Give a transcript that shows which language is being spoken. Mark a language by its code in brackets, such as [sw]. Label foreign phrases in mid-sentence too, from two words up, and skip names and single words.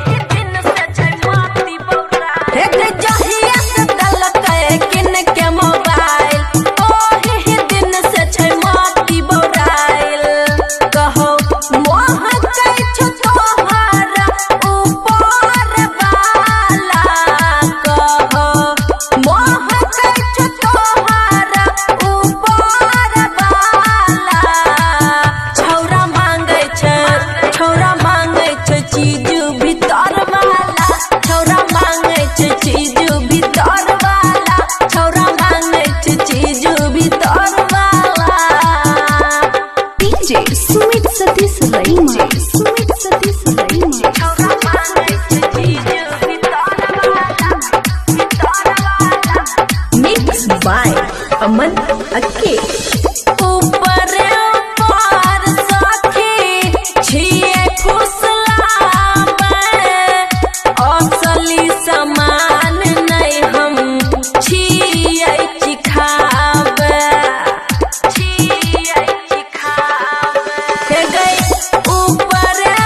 [mai] हे गई जहिया से दलकै किन के मोबाइल ओही दिन से छै माटी बोराइल कहो मोह कै छो तोहरा ऊपर वाला कहो मोह कै छो तोहरा ऊपर वाला छौरा मांगे छै चीज भीतर वाला छौरा मांगे छै चीज भीतर वाला छौरा मांगे छै चीज भीतर वाला डीजे सुमित सतीश रईमा सुमित सतीश रईमा छौरा मांगे छै चीज भीतर वाला [en] mix by अमन अक्के [mai] ऊपर ऊपर सखी छिए फुसलावे असली समान नहीं हम छिए चिखावे हे गई ऊपर